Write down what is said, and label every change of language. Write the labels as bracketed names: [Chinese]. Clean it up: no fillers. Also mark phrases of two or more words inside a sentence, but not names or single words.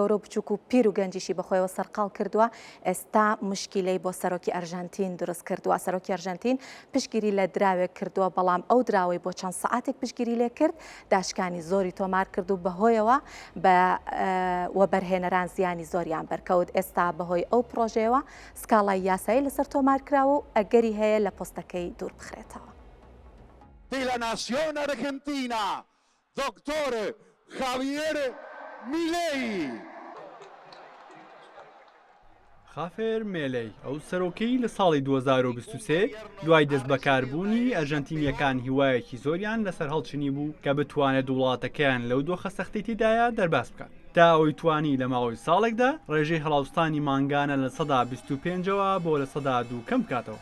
[Central Kurdish] گەورە بچووک و پیر و گەنجیشی بەخۆیەوە سەرقاڵ کردووە ئێستا مشکیلەی بۆ سەرۆکی ئەرژەنتین دروست کردووە سەرۆکی ئەرژەنتین پشگیری لە دراوێک کردووە بەڵام ئەو دراوەی بۆ چەند سەعاتێک پشگیری لێ کرد داشکانی زۆری تۆمار کرد و بەهۆیەوە بە وەبەرهێنەران زیانی زۆریان بەرکەوت ئێستا بەهۆی ئەو پرۆژەیەوە سکاڵای یاسایی لەسەر تۆمار کراوە و ئەگەری هەیە لە پۆستەکەی دوور بخرێتەوە. [Spanish] De la nación argentina, doctor Javier Milei. [Central Kurdish] خافێر مێلەی ئەو سەرۆکەی لە ساڵی 2023 دوای دەست بەکاربوونی ئەرژەنتینیەکان هیوایەکی زۆریان لەسەر هەڵچنی بوو کە بتوانێت وڵاتەکەیان لەو دۆخە سەختەی تێدایە دەرباس بکات. تا ئەوی توانی لە ماوەی ساڵێکدا ڕێژەی هەڵاوستانی مانگانە لە 125ەوە بۆ لە 102 کەم بکاتەوە.